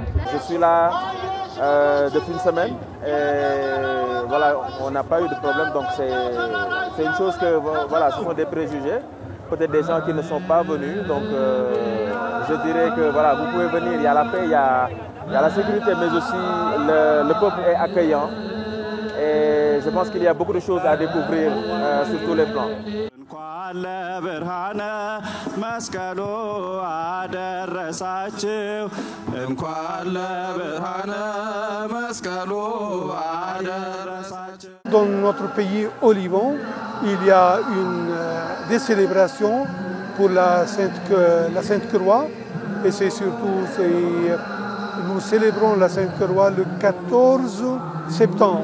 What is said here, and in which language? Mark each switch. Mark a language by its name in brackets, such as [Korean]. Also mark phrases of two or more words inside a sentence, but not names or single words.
[French] Je suis là depuis une semaine et voilà, on n'a pas eu de problème, donc c'est une chose que voilà, ce sont des préjugés, peut-être des gens qui ne sont pas venus, donc je dirais que voilà, vous pouvez venir, il y a la paix, il y a la sécurité, mais aussi le peuple est accueillant et je pense qu'il y a beaucoup de choses à découvrir sur tous les plans. [Amharic] ለብርሃነ መስቀሉ አደረሳችሁ እንኳን ለብርሃነ [French] Dans notre pays, au Liban, il y a des célébrations pour la Sainte Croix. Et c'est surtout, nous célébrons la Sainte Croix le 14 septembre.